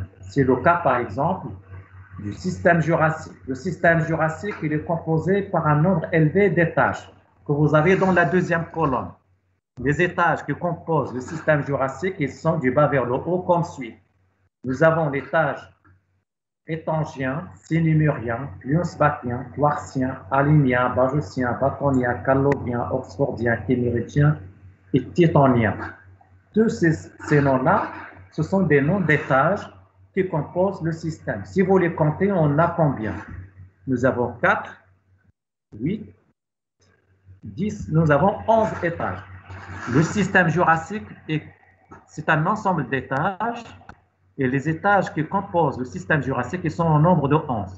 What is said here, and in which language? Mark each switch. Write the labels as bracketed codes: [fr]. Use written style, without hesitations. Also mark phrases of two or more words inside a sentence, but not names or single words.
[fr] C'est le cas par exemple du système jurassique. Le système jurassique, il est composé par un nombre élevé d'étages que vous avez dans la deuxième colonne. Les étages qui composent le système jurassique, ils sont du bas vers le haut comme suit. Nous avons l'étage étangien, sinumérien, lionsbatien, quartzien, alinien, bajocien, batonien, callovien, oxfordien, kéméritien et titanien. tous ces noms-là, ce sont des noms d'étages qui composent le système. Si vous les comptez, on a combien? Nous avons 4, 8, 10, nous avons 11 étages. Le système jurassique, c'est un ensemble d'étages, et les étages qui composent le système jurassique, ils sont au nombre de 11.